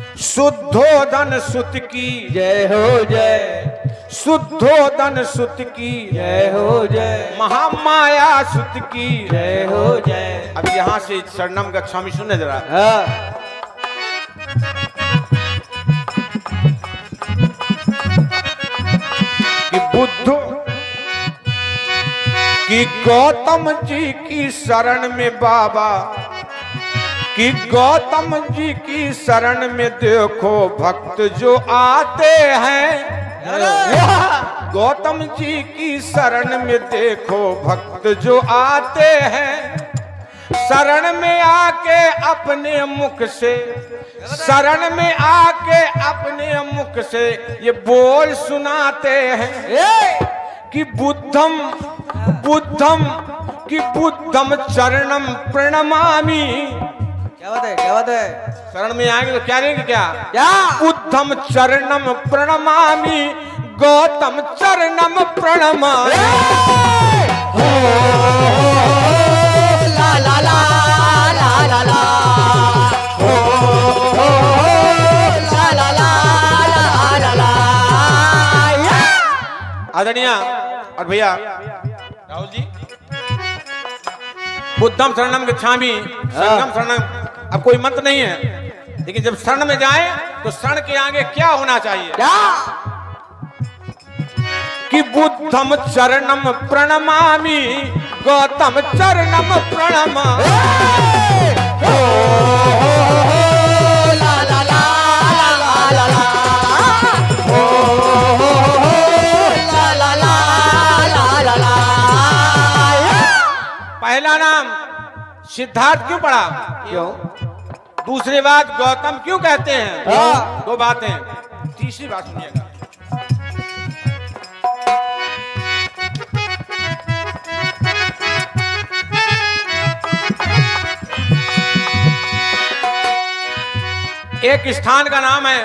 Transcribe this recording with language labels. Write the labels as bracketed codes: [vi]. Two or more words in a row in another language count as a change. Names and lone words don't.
[hi] शुद्धोदन सुत की जय हो जय, शुद्धोदन सुत की जय हो जय, महामाया सुत की जय हो जय। अब यहाँ से [pi] शरणम गच्छामि [hi] सुनने जरा। हाँ। कि बुद्ध कि गौतम जी की शरण में बाबा, कि गौतम जी की शरण में देखो भक्त जो आते हैं। गौतम जी की शरण में देखो भक्त जो आते हैं, शरण में आके अपने मुख से, शरण में आके अपने मुख से ये बोल सुनाते हैं कि बुद्धम बुद्धम कि [sa] बुद्धम चरणम प्रणमामि। [hi] क्या बात है, क्या बात है। शरण में आएंगे तो क्या रहेंगे, क्या क्या? [sa] बुद्धम चरणम प्रणमामि, गौतम चरणम प्रणमामि। ला ला ला ला ला ला, ला ला ला ला ला। [hi] आदरणीय और भैया राहुल जी, [pi] बुद्धम शरणम गच्छामि, संघम शरणम। [hi] अब कोई मंत्र नहीं है, लेकिन जब शरण में जाए तो शरण के आगे क्या होना चाहिए? क्या? [sa] कि बुद्धम चरणम प्रणमामि, गौतम चरणम प्रणमामि। ला ला ला ला ला ला, ला ला ला ला ला। [hi] पहला नाम सिद्धार्थ क्यों पड़ा? क्यों? दूसरी बात गौतम क्यों कहते हैं? हाँ। दो बातें। तीसरी बात सुनिएगा। एक स्थान का नाम है